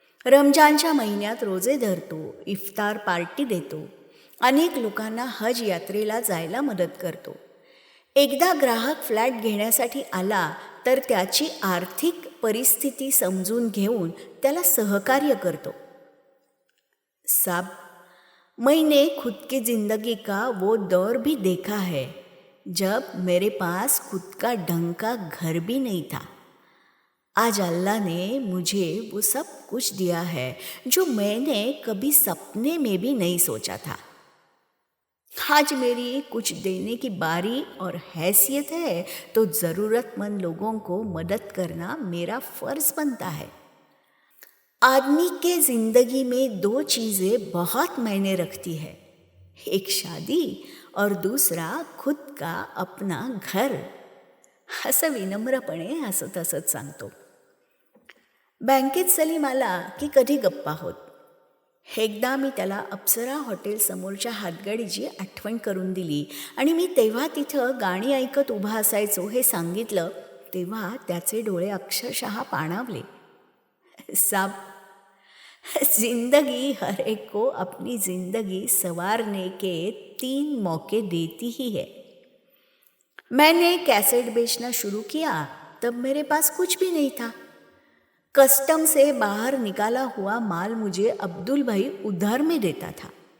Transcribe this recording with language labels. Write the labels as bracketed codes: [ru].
[mr] रमजानच्या महिन्यात रोजे धरतो, इफ्तार पार्टी देतो, अनेक लोकांना हज यात्रेला जायला मदत करतो. एकदा ग्राहक फ्लॅट घेण्यासाठी आला तर त्याची आर्थिक परिस्थिती समजून घेऊन त्याला सहकार्य करतो. [hi] साब, मैंने खुद की ज़िंदगी का वो दौर भी देखा है जब मेरे पास खुद का ढंग का घर भी नहीं था. आज अल्लाह ने मुझे वो सब कुछ दिया है जो मैंने कभी सपने में भी नहीं सोचा था. आज मेरी कुछ देने की बारी और हैसियत है तो ज़रूरतमंद लोगों को मदद करना मेरा फ़र्ज़ बनता है. आदमी के ज़िंदगी में 2 चीज़ें बहुत मायने रखती है, एक शादी और दूसरा खुद का अपना घर. [mr] असं विनम्रपणे हसत हसत सांगतो. बँकेत सलीम आला की कधी गप्पा होत. एकदा मी त्याला अप्सरा हॉटेल समोरच्या हातगाडीची आठवण करून दिली आणि मी तेव्हा तिथं गाणी ऐकत उभा असायचो हे सांगितलं तेव्हा त्याचे डोळे अक्षरशः पाणावले. [hi] साब, जिंदगी हर एक को अपनी जिंदगी संवारने के 3 मौके देती ही है. मैंने कैसेट बेचना शुरू किया तब मेरे पास कुछ भी नहीं था. कस्टम से बाहर निकाला हुआ माल मुझे अब्दुल भाई उधार में देता था.